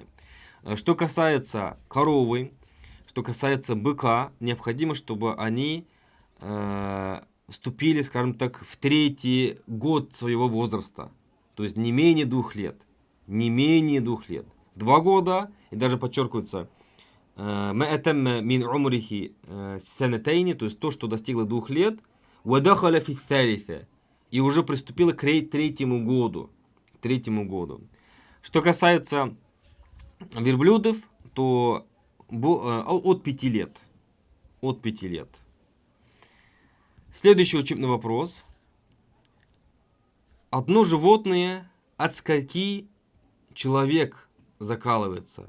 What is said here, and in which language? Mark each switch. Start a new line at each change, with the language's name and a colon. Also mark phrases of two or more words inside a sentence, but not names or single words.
Russian: Что касается коровы, что касается быка, необходимо, чтобы они вступили, скажем так, в 3-й год своего возраста. То есть не менее 2 лет. Не менее 2 лет. 2 года, и даже подчеркивается,
Arabic: من عمره سنتين,
Russian: то есть то, что достигло 2 лет,
Arabic: ودخل في الثالثة,
Russian: и уже приступило к 3-му году. К 3-му году. Что касается верблюдов, то от 5 лет. От 5 лет. Следующий учебный вопрос. Одно животное от скольки человек закалывается?